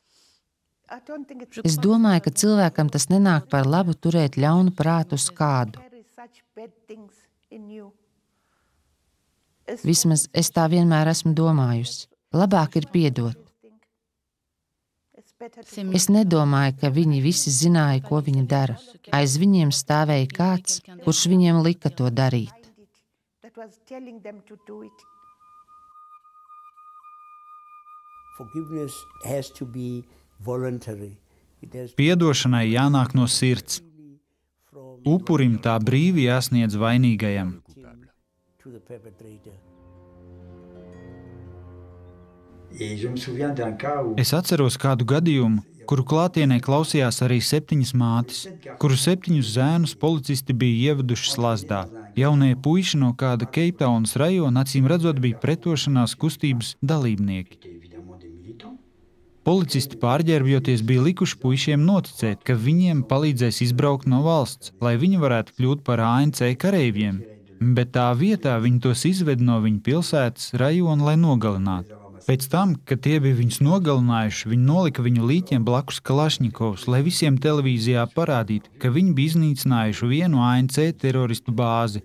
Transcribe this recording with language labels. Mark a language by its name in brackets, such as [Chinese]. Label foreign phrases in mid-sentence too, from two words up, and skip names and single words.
[Latvian] Es domāju, ka cilvēkam tas nenāk par labu turēt ļaunu prātu uz kādu. Vismaz es tā vienmēr esmu domājusi. Labāk ir piedot. Es nedomāju, ka viņi visi zināja, ko viņi dara. Aiz viņiem stāvēja kāds, kurš viņiem lika to darīt. [English] Forgiveness has to be voluntary. It has to [Latvian] Piedošanai jānāk no sirds. Upurim tā brīvi jāsniedz vainīgajam. [English] to the perpetrator. [French] Et je me souviens d'un cas où [Latvian] Es atceros kādu gadījumu, kuru klātienē klausījās arī 7 mātes, kuru 7 zēnus policisti bija ieveduši slazdā. Jaunie puiši no kāda Keiptaunas rajona acīm redzot bija pretošanās kustības dalībnieki. [French] évidemment des militants. [Latvian] Policisti pārģērbjoties bija likuši puišiem noticēt, ka viņiem palīdzēs izbraukt no valsts, lai viņi varētu kļūt par ANC kareiviem, bet tā vietā viņi tos izved no viņa pilsētas rajona, lai nogalinātu. Pēc tam, kad tie bija viņus nogalinājuši, viņi nolika viņu līķiem blakus Kalašņikovs, lai visiem televīzijā parādītu, ka viņi bija iznīcinājuši vienu ANC teroristu bāzi.